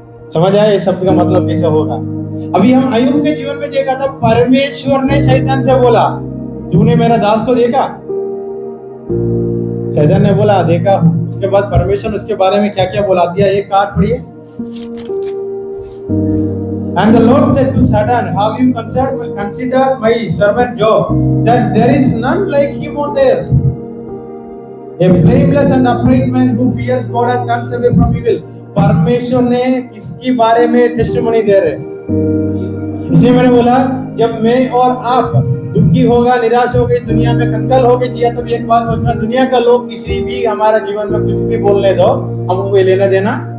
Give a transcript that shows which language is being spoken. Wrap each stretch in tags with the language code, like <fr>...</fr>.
<hi>समझ आया ये शब्द का मतलब कैसे होगा? अभी हम अय्यूब के जीवन में देखा था, परमेश्वर ने शैतान से बोला तूने मेरा दास को देखा? शैतान ने बोला देखा हूं। उसके बाद परमेश्वर ने उसके बारे में क्या क्या बोला दिया, ये कार्ड पढ़िए।</hi> <en>And the Lord said to Satan, have you considered my servant Job, that there is none like him on the earth, a blameless and upright man who fears God and turns away from evil।</en> <hi>परमेश्वर ने किसके बारे में testimony दे रहे? इसलिए मैंने बोला जब मैं और आप दुखी होगा, निराश हो गई, दुनिया में कंगाल हो गई जिया, तब एक बात सोचना, दुनिया का लोग किसी भी हमारा जीवन में कुछ भी बोलने दो, हमको लेना देना।</hi>